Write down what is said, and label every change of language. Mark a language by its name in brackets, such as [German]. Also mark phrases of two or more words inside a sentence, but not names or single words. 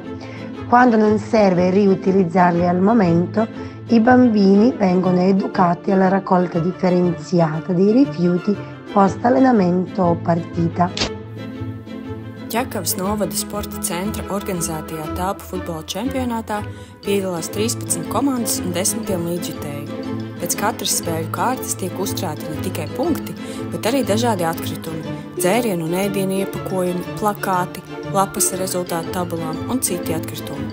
[Italian] Quando non serve riutilizzarli al momento, i bambini vengono educati alla raccolta differenziata dei rifiuti post allenamento o partita. [Latvian] Ķekavas novada sporta centra organizētajā telpu futbola čempionātā piedalās 13 komandas un 10 līdzjutēji. Pēc katras spēļu kārtas tiek uzkrāti ne tikai punkti, bet arī dažādi atkritumi, dzērienu un ēdienu iepakojumi, plakāti, lapas ar rezultātu tabulām un citi atkritumi.